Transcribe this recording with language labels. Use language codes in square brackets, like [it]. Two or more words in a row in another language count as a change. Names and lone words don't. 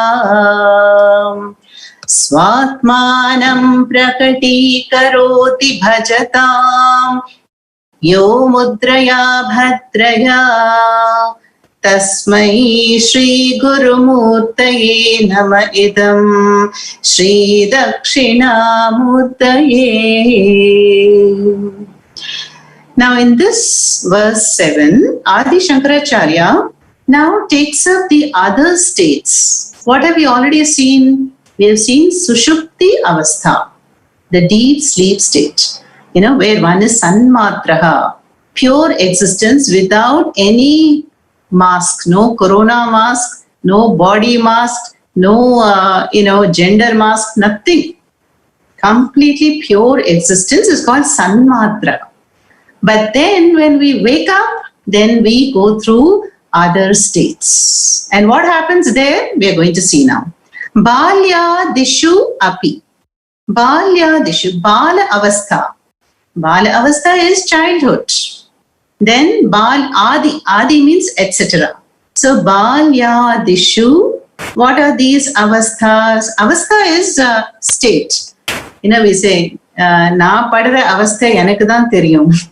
[sa] Svatmanam prakatīkaroti bhajatam yo mudraya bhadraya. Tasmai Shri Guru Murtaye Nama Idam Shri Dakshinamurtaye. [en] Now in this verse 7, Adi Shankaracharya now takes up the other states. What have we already seen? We have seen [sa] Sushupti Avastha, [en] the deep sleep state, where one is Sanmatraha, pure existence without any mask, no corona mask, no body mask, no, gender mask, nothing. Completely pure existence is called Sanmatra. But then when we wake up, then we go through other states. And what happens there? We are going to see now. [sa] Balya Dishu Api. Balya Dishu. Bala Avastha. Bala Avastha [en] is childhood. Then [sa] Bal Adi. [en] Adi means etc. [sa] So Balya Dishu. [en] What are these avasthas? Avastha is state. We say, [ta] நான் படற அவஸ்தை எனக்கு தான் தெரியும்.